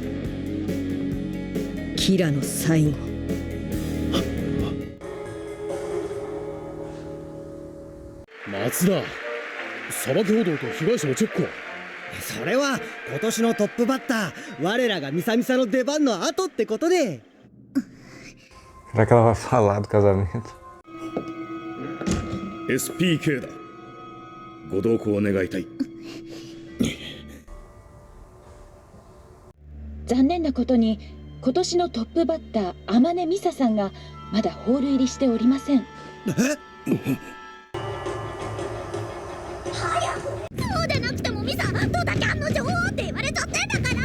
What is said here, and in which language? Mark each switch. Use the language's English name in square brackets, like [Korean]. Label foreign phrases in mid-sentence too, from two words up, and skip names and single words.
[Japanese] キラの最後。松田、裁き報道と被害者のチェックは？それは今年のトップバッター、我らがミサミサの出番の後ってことで。 [Portuguese] Será que ela vai falar do casamento? [Japanese] SPK だ。ご同行願いたい。残念なことに今年のトップバッター天音美沙さんがまだホール入りしておりません。そうでなくてもミサ、ドタキャンの女王って言われちゃってんだから。